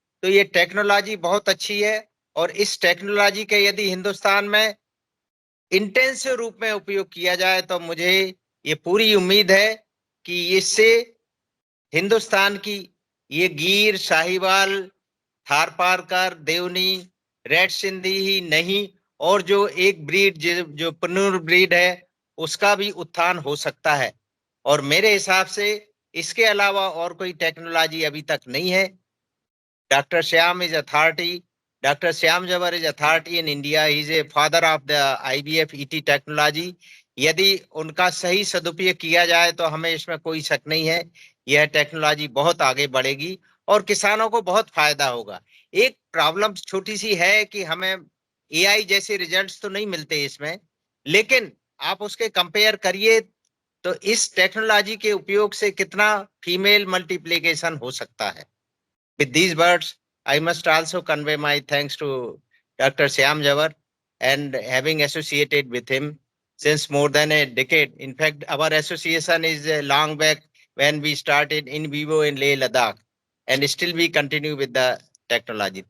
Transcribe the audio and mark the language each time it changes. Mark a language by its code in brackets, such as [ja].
[hi] तो ये टेक्नोलॉजी बहुत अच्छी है, और इस टेक्नोलॉजी के यदि हिंदुस्तान में इंटेंसिव रूप में उपयोग किया जाए तो मुझे ये पूरी उम्मीद है कि इससे हिंदुस्तान की ये गीर, साहिवाल, थारपारकर, देवनी, रेड सिंधी ही नहीं, और जो एक ब्रीड जो पन्नूर ब्रीड है, उसका भी उत्थान हो सकता है। और मेरे हिसाब से इसके अलावा और कोई टेक्नोलॉजी अभी तक नहीं है। [en] Dr. Shyam is authority. Dr. Shyam Jawar is authority in India. He is a father of the IVF ET technology. [hi] यदि उनका सही सदुपयोग किया जाए तो हमें इसमें कोई शक नहीं है, यह टेक्नोलॉजी बहुत आगे बढ़ेगी और किसानों को बहुत फायदा होगा। एक प्रॉब्लम छोटी सी है कि हमें एआई जैसे रिजल्ट्स तो नहीं मिलते इसमें, लेकिन आप उसके कंपेयर करिए तो इस टेक्नोलॉजी के उपयोग से कितना फीमेल मल्टीप्लिकेशन हो सकता है। [en] With these words, I must also convey my thanks to Dr. Shyam Jawar, and having associated with him since more than a decade. In fact, our association is long back when we started in vivo in Leh Ladakh, and still we continue with the technology.